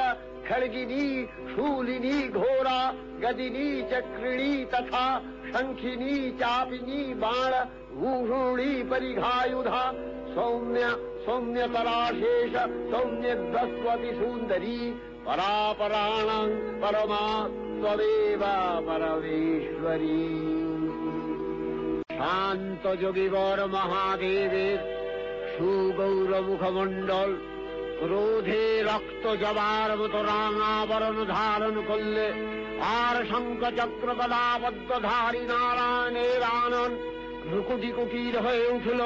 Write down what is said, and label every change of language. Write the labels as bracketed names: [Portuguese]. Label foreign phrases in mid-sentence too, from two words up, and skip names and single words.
[Sanskrit] खड्गिनी शूलिनी घोरा गदिनी चक्रिणी तथा शङ्खिनी चापिनी बाण भूषुणी परिघायुधा। सौम्य सौम्यतराशेष सौम्यद्वस्वति सुन्दरी। परापराणां परमा त्वमेव परमेश्वरी। [Bangla] শান্ত যোগীবর মহাদেবের সুগৌর মুখমণ্ডল ক্রোধে রক্ত জবার মতো রাঙাবরণ ধারণ করলে, আর শঙ্খ চক্র গদাবদ্ধধারী নারায়ণের আনন ভ্রুকুটি কুটির হয়ে উঠল।